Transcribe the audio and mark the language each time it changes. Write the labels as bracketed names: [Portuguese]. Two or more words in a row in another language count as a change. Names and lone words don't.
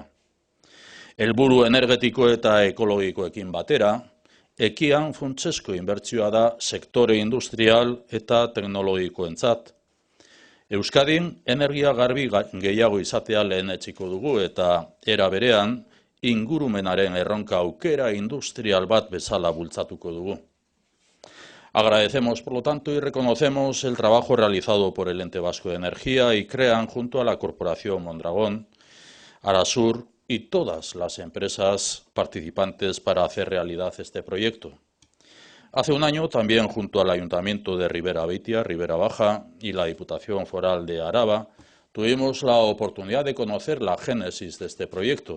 [Basque] Helburu energetiko eta ekologikoekin batera, Ekian funtsezko inbertsioa da sektore industrial eta teknologikoentzat. Euskadin energia garbi gehiago izatea lehenetsiko dugu eta era berean ingurumenaren erronka aukera industrial bat bezala bultzatuko dugu. [Spanish] Agradecemos, por lo tanto, y reconocemos el trabajo realizado por el Ente Vasco de Energía y CREAN junto a la Corporación Mondragón, Arasur y todas las empresas participantes para hacer realidad este proyecto. Hace un año, también junto al Ayuntamiento de Ribera Beitia, Ribera Baja y la Diputación Foral de Araba, tuvimos la oportunidad de conocer la génesis de este proyecto.